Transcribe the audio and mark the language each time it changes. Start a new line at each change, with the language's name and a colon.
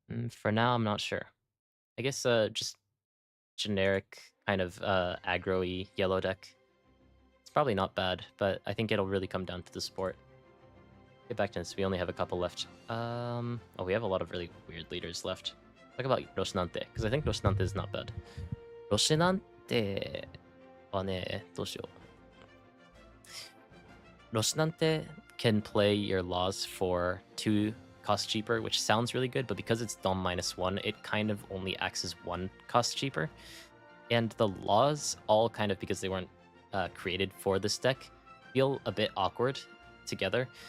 English: For now, I'm not sure. I guess just generic kind of aggro-y yellow deck. It's probably not bad, but I think it'll really come down to the sport. Get back to this. We only have a couple left. Oh, we have a lot of really weird leaders left. Talk about Roshinante, because I think Roshinante is not bad.
Japanese: Roshinanteはね、どうしよう。
English: Roshinante can play your laws for 2 cost cheaper, which sounds really good, but because it's Dom -1, it kind of only acts as 1 cost cheaper. And the laws, all kind of because they weren't created for this deck, feel a bit awkward together.